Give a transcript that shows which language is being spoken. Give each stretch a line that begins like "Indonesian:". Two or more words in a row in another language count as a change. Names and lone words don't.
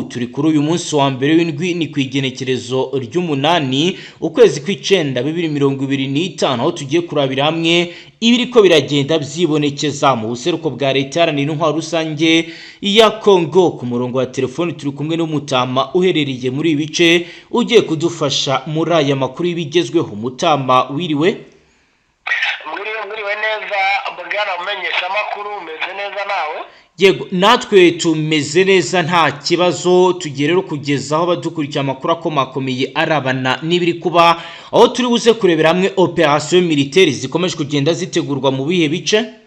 Rundi: Turi kuri uyu munsi wa mbere w'indwi ni kwigenekerezo ry'umunani ukwezi kw'icenda 2025 aho tugiye kurabira hamwe ibiriko biragenda byibonekeza mu buseruko bwa leta yaranira intwaro rusange ya Kongo. Ku murongo wa telefone turi kumwe n'umutama uherereye muri ibice ugiye kudufasha muri aya makuru y'ibigezweho. Mutama wiriwe? Mwiriwe neza bwana umenyesha amakuru, umeze neza nawe? Yego natwe tumeze neza nta kibazo. Tugiye rero kugezaho badukurikira amakuru akomakomeye arabana n'ibiri kuba aho turi buze kurebera hamwe
French: operation militaire
Rundi: zikomeje kugenda zitegurwa mu bihe bice